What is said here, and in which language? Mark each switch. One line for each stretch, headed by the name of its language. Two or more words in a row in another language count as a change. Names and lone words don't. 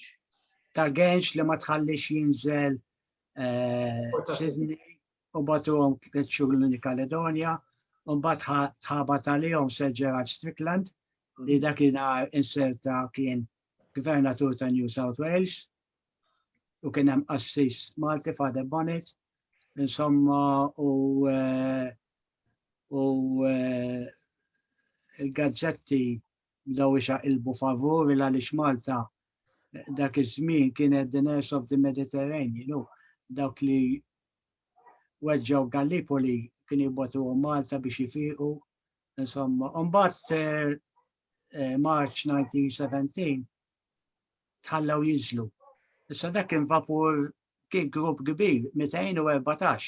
Maltese: Tal-Gange li ma tħallix jinżel Sydney u batuhom tliet l-New Caledonia u mbagħad tħabat għalihom Sir Gerard Strickland li dakinhar inserta kien Gvernatur ta' New South Wales u kien hemm Assis Malti Father Bonnet, insomma u il-gazzetti bdew ixaqilbu favur għaliex Malta dak iż-żmien kienet
English: the nurse of the Mediterranean,
Maltese: dawk li weġġew Gallipoli kien jibgħatuhom Malta biex jifiequ. Insomma, mbagħad March 1917 tħallew jinżlu. Issa dak kien vapur kien grupp kbir, 214.